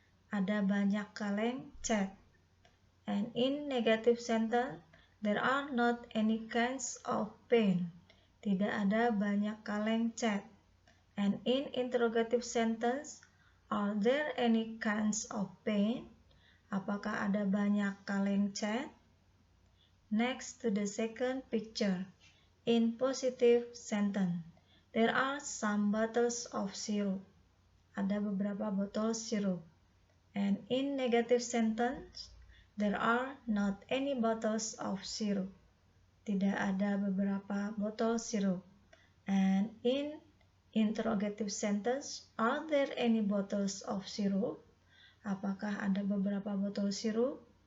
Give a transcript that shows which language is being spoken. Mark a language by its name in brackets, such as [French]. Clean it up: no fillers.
[Indonesian] Ada banyak kaleng cat. [English] And in negative sentence, there are not any kinds of paint. [Indonesian] Tidak ada banyak kaleng cat. [English] And in interrogative sentence, are there any kinds of paint? [Indonesian] Apakah ada banyak kaleng cat? [English] Next to the second picture, in positive sentence, there are some bottles of syrup. [Indonesian] Ada beberapa botol sirup. [English] And in negative sentence, there are not any bottles of syrup. [Indonesian] Tidak ada beberapa botol sirup. [English] And in interrogative sentence, are there any bottles of syrup? [Indonesian] Apakah ada beberapa botol sirup?